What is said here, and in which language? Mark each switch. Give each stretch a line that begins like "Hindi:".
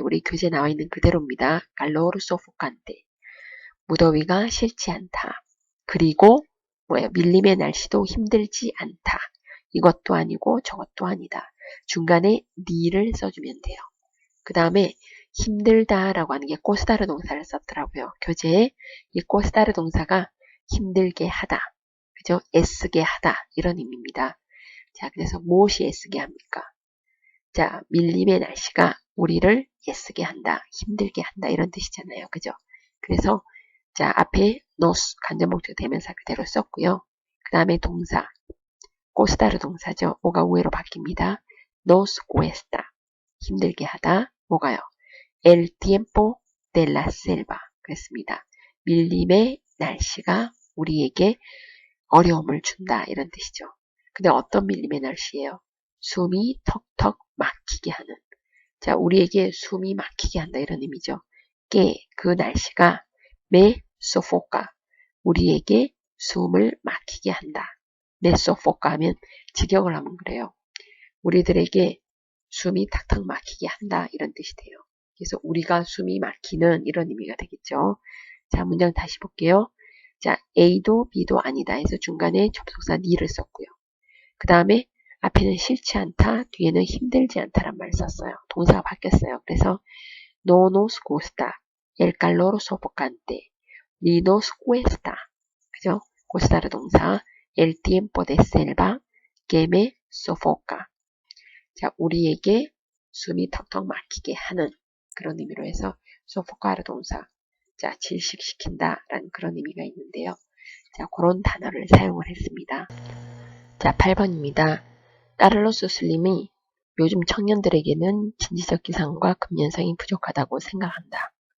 Korean: 우리 교재에 나와 있는 그대로입니다.
Spanish: calor sofocante.
Korean: 무더위가 싫지 않다. 그리고 뭐예요? 밀림의 날씨도 힘들지 않다. 이것도 아니고 저것도 아니다. 중간에 니를 써주면 돼요. 그 다음에 힘들다라고 하는 게 꼬스다르 동사를 썼더라고요. 교재에 이 꼬스다르 동사가 힘들게 하다. 그죠? 애쓰게 하다. 이런 의미입니다. 자, 그래서 무엇이 애쓰게 합니까? 자, 밀림의 날씨가 우리를 애쓰게 한다. 힘들게 한다. 이런 뜻이잖아요. 그죠? 그래서 자, 앞에 nos 간접목적 대명사 그대로 썼고요. 그 다음에 동사 꼬스다르 동사죠. 뭐가 우회로 바뀝니다.
Spanish: nos cuesta
Korean: 힘들게 하다. 뭐가요?
Spanish: el tiempo de la selva
Korean: 그랬습니다. 밀림의 날씨가 우리에게 어려움을 준다. 이런 뜻이죠. 근데 어떤 밀림의 날씨예요? 숨이 턱턱 막히게 하는. 자, 우리에게 숨이 막히게 한다. 이런 의미죠. 그 날씨가
Spanish: me sofoca
Korean: 우리에게 숨을 막히게 한다.
Spanish: me sofoca
Korean: 하면 직역을 하면 그래요. 우리들에게 숨이 탁탁 막히게 한다. 이런 뜻이 돼요. 그래서 우리가 숨이 막히는 이런 의미가 되겠죠. 자, 문장 다시 볼게요. 자, A도 B도 아니다 해서 중간에 접속사 ni를 썼고요. 그 다음에 앞에는 싫지 않다, 뒤에는 힘들지 않다란 말을 썼어요. 동사가 바뀌었어요. 그래서
Spanish: no nos gusta el calor sofocante, ni nos cuesta,
Korean: 그죠? 고스타르 동사
Spanish: el tiempo de selva que me sofoca.
Korean: 자, 우리에게 숨이 턱턱 막히게 하는 그런 의미로 해서 소포카르 동사, 자, 질식시킨다 라는 그런 의미가 있는데요. 자, 그런 단어를 사용을 했습니다. 자, 8번입니다. 까를로스 슬림이 요즘 청년들에게는 진지적 기상과 근면성이 부족하다고 생각한다.